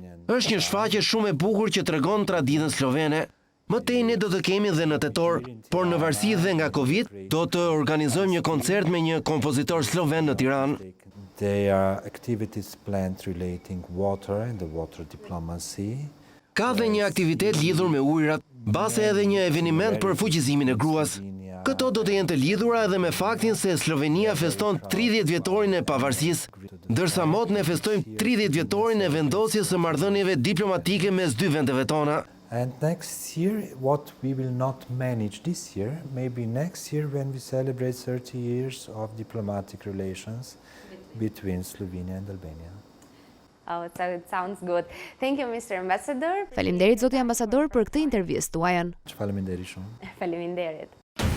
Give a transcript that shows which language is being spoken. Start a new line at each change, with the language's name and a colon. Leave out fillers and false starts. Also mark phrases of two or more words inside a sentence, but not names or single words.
Albanian: Është një shfaqje shumë e bukur që tregon traditën slovene. Më tej ne do të kemi dhe në tetor, por në varësi dhe nga Covid, do të organizojmë një koncert me një kompozitor sloven në Tiranë.
English: There are activities planned relating water and the water diplomacy.
Albanian: Ka dhe një aktivitet lidhur me ujërat, mbase edhe një eveniment për fuqizimin e gruas. Këto do të jenë të lidhura edhe me faktin se Sllovenia feston 30 vjetorin e pavarësisë, ndërsa mot ne festojmë 30 vjetorin e vendosjes së marrëdhënieve diplomatike mes dy vendeve tona.
English: And next year, what we will not manage this year, maybe next year when we celebrate 30 years of diplomatic relations between Slovenia and Albania. Oh, it sounds good. Thank you, Mr. Ambassador.
Albanian: Faleminderit zoti ambasador për këtë intervistë tuajën. Faleminderit shumë. Faleminderit.